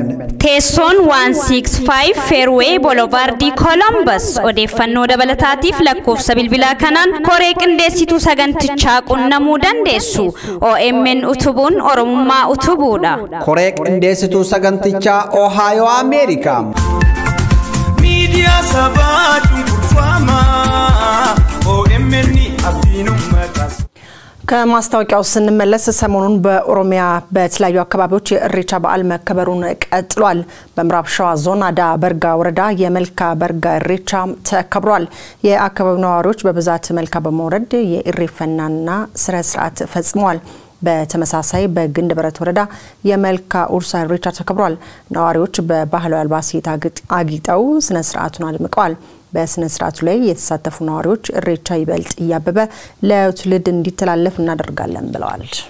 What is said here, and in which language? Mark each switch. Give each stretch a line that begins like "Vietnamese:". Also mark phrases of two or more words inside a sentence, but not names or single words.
Oromo: Teessoon 165 Fairway Boulevard Columbus odeeffannoo dabalataatiif lakkoofsa bilbilaa kanaan koree qindeessituu sagantichaa qunnamuu dandeessu OMN utubuun Oromummaa utubuudha koree qindeessituu sagantichaa Ohio America Media sabaatu kurfama OMN abdiinummatas
Amharic: ከማስታወቂያው ስንመለስ ሰሞኑን በኦሮሚያ በተለያዩ አካባቢዎች የኢሬቻ በዓል መከበሩን ቀጥሏል። በምዕራብ ሸዋ ዞን አዳ በርጋ ወረዳ የመልካ በርጋ ኢሬቻ ተከብሯል። የአካባቢው ነዋሪዎች በብዛት መልካ በመውረድ የኢሬፈናና ስነ ስርዓት ፈጽመዋል። በተመሳሳይ በግንድ በረት ወረዳ የመልካ ኡርሳ ኢሬቻ ተከብሯል። ነዋሪዎች በባህላዊ አልባሳት አጊጠው ስነ ስርዓቱን አድምቀዋል። በስነ ስርዓቱ ላይ የተሳተፉ ነዋሪዎች ኢሬቻ ይበልጥ ያበበ ለትውልድ እንዲተላለፍ እናደርጋለን ብለዋል።